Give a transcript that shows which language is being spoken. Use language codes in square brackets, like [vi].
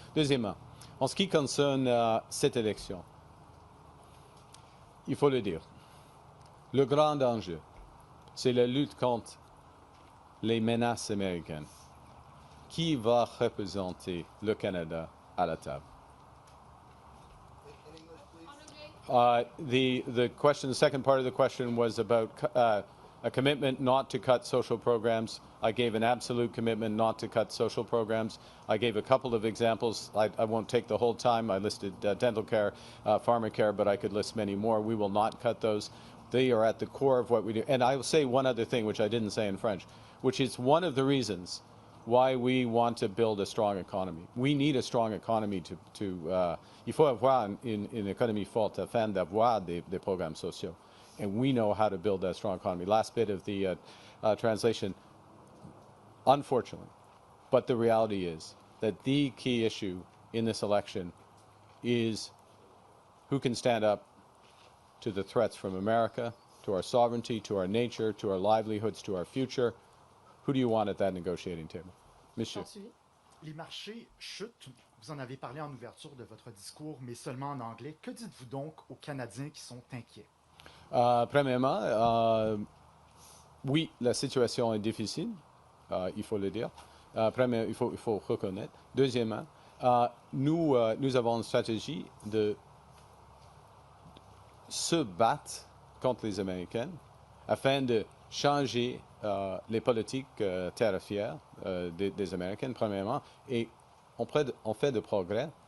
[fr] Deuxièmement, en ce qui concerne cette élection, il faut le dire, le grand enjeu, c'est la lutte contre les menaces américaines. Qui va représenter le Canada à la table? [en] The question, the second part of the question was about a commitment not to cut social programs. I gave an absolute commitment not to cut social programs. I gave a couple of examples. I won't take the whole time. I listed dental care, pharmacare, but I could list many more. We will not cut those. They are at the core of what we do. And I will say one other thing, which I didn't say in French, which is one of the reasons why we want to build a strong economy. We need a strong economy [fr] il faut avoir une économie forte afin d'avoir des programmes sociaux. [en] And we know how to build that strong economy. Last bit of the translation, unfortunately, but the reality is that the key issue in this election is who can stand up to the threats from America, to our sovereignty, to our nature, to our livelihoods, to our future. Who do you want at that negotiating table? [fr] Monsieur. Les marchés chutent. Vous en avez parlé en ouverture de votre discours, mais seulement en anglais. Que dites-vous donc aux Canadiens qui sont inquiets? Premièrement, oui, la situation est difficile, il faut le dire. Premièrement, il faut reconnaître. Deuxièmement, nous avons une stratégie de se battre contre les Américains afin de changer les politiques tarifaires des Américains, premièrement, et on fait de progrès.